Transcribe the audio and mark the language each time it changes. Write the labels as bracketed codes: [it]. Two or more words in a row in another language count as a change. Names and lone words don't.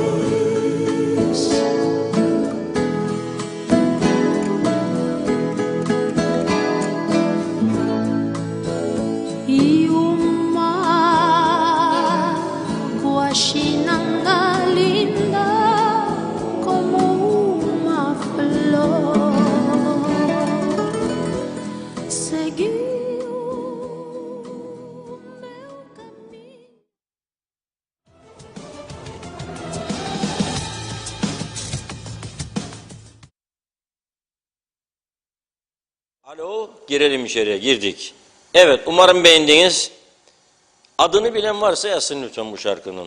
[pt] E uma guaxinanga linda como uma flor seguiu meu caminho. [tr] Alo, girelim içeriye, girdik. Evet, umarım beğendiniz. Adını bilen varsa yazsın lütfen bu şarkının.